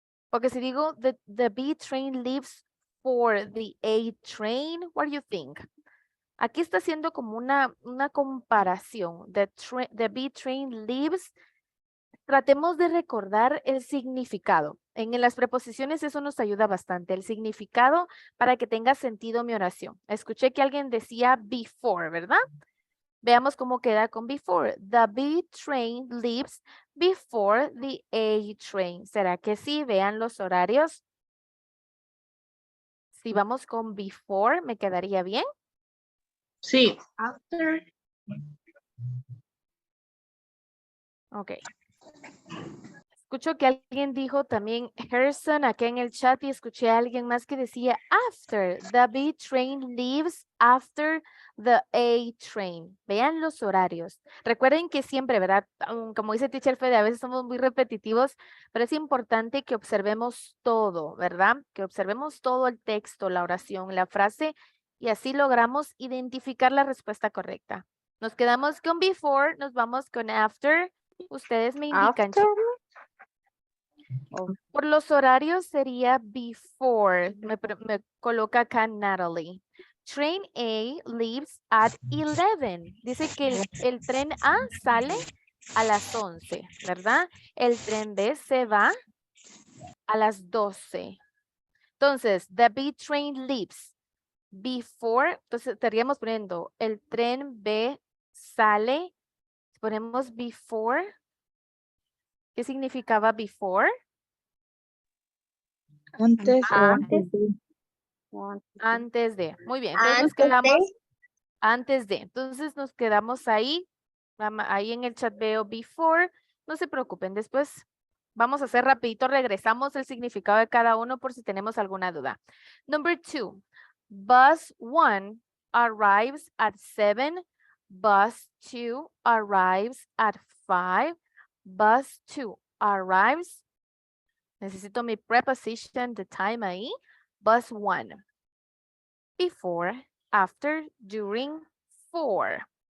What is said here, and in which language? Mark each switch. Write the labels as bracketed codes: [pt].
[es] Porque si digo [en] the B train leaves for the A train, what do you think? [es] Aquí está haciendo como una comparación. [en] The B train leaves. [es] Tratemos de recordar el significado. En las preposiciones eso nos ayuda bastante. El significado para que tenga sentido mi oración. Escuché que alguien decía before, ¿verdad? Veamos cómo queda con before. [en] The B train leaves before the A train. [es] ¿Será que sí? Vean los horarios. Si vamos con before, ¿me quedaría bien? Sí. After. Ok. Escucho que alguien dijo también Harrison acá en el chat y escuché a alguien más que decía after. [en] The B train leaves after the A train. [es] Vean los horarios. Recuerden que siempre, ¿verdad? Como dice Teacher Fede, a veces somos muy repetitivos, pero es importante que observemos todo, ¿verdad? Que observemos todo el texto, la oración, la frase y así logramos identificar la respuesta correcta. Nos quedamos con before, nos vamos con after. Ustedes me indican, chicos. Por los horarios sería before. Me coloca acá Natalie. [en] Train A leaves at 11. [es] Dice que el tren A sale a las 11, ¿verdad? El tren B se va a las 12. Entonces, [en] the B train leaves before. [es] Entonces, estaríamos poniendo el tren B sale. Ponemos before. ¿Qué significaba before? Antes o Antes. antes. Antes de. Muy bien. Entonces nos quedamos antes de. Entonces nos quedamos ahí. Ahí en el chat veo before. No se preocupen. Después vamos a hacer rapidito. Regresamos el significado de cada uno por si tenemos alguna duda. [en] Number 2. Bus 1 arrives at 7. Bus 2 arrives at 5. Bus 2 arrives. [es] Necesito mi preposition, [en] the time [es] ahí. [en] Bus 1. Before, after, during, for.